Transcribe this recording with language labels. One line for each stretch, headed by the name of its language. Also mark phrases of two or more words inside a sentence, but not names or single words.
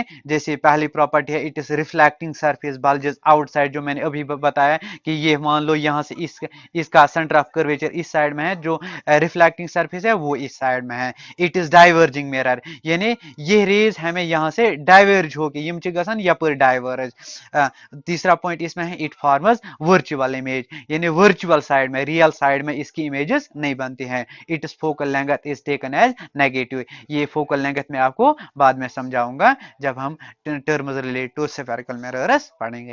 Hindi: जैसे पहली प्रॉपर्टी है
English: It is reflecting surface bulges outside,
Hindi: जो मैंने अभी बताया कि ये मान लो यहाँ से इसका
English: centre of curvature
Hindi: इस साइड में है, जो
English: reflecting surface
Hindi: है वो इस साइड में है।
English: It is diverging mirror,
Hindi: यानी ये रेज हमें यहाँ से डाइवर्ज होके
Kashmiri: यम गसान यपर
Hindi: डाइवर्ज। तीसरा पॉइंट इसमें है
English: It forms virtual image,
Hindi: यानी
English: virtual side
Hindi: में,
English: real side
Hindi: में इसकी इमेजेस नहीं बनती हैं।
English: It is focal length is taken as negative,
Hindi: ये
English: focal length
Hindi: मैं आपको बाद में समझाऊंगा जब हम
English: terms related to spherical mirrors
Hindi: पढ़ेंगे।